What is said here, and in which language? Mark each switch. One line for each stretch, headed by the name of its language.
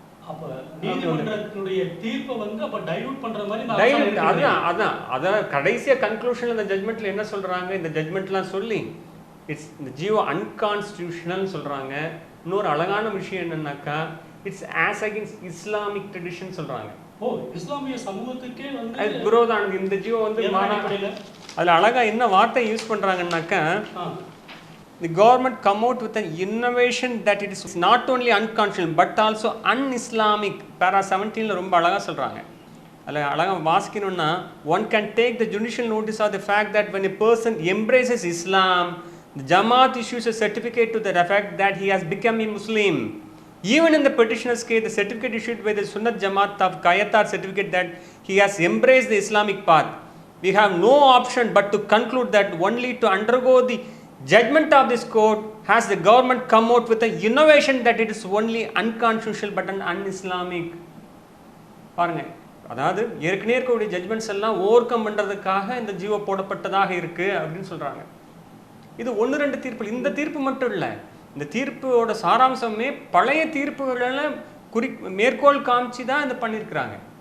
Tamil: அப்ப நீதிமன்றத்தினுடைய தீர்ப்பை வந்து அப்ப டைலூட் பண்ற மாதிரி டைலூட். அதான் கடைசியா கன்க்ளூஷன்ல இந்த ஜட்மெண்ட்ல என்ன சொல்றாங்க, இந்த ஜட்மெண்ட்லாம் சொல்லி இட்ஸ் இந்த ஜியோ அன்கான்ஸ்டிடியூஷனல் சொல்றாங்க. இன்னொரு அழகான விஷயம் என்னன்னாக்கா, it's as against Islamic tradition சொல்றாங்க. ஓ, இஸ்லாமிய சமூகத்துக்கே வந்து அது விரோதம். இந்த ஜியோ வந்து அதுல அழகா என்ன வார்த்தை use பண்றாங்கன்னாக்கா,
English: the government come out with an innovation that it is not only unconstitutional but also un-Islamic.
Tamil: para 17ல ரொம்ப அழகா சொல்றாங்க. அதில் அழகா வாசிக்கணும்னா,
English: one can take the judicial notice of the fact that when a person embraces Islam, the Jamaat issues a certificate to the effect that he has become a Muslim. Even in the petitioner's case, the certificate issued by the Sunnat Jamaat of Qayatar certificate that he has embraced the Islamic path. We have no option but to conclude that only to undergo the judgment of this court has the government come out with an innovation that it is only unconstitutional but an un-Islamic.
Tamil: பாருங்க, அதாவது ஏற்கனவே இருக்கக்கூடிய judgements எல்லாம் over come பண்றதுக்காக இந்த ஜியோ போடப்பட்டதாக இருக்கு அப்படின்னு சொல்றாங்க. இது 1-2 தீர்ப்பு. இந்த தீர்ப்பு மட்டும் இல்லை, இந்த தீர்ப்போட சாராம்சமே பழைய தீர்ப்புகளை மேற்கோள் காமிச்சு தான் இதை பண்ணியிருக்கிறாங்க.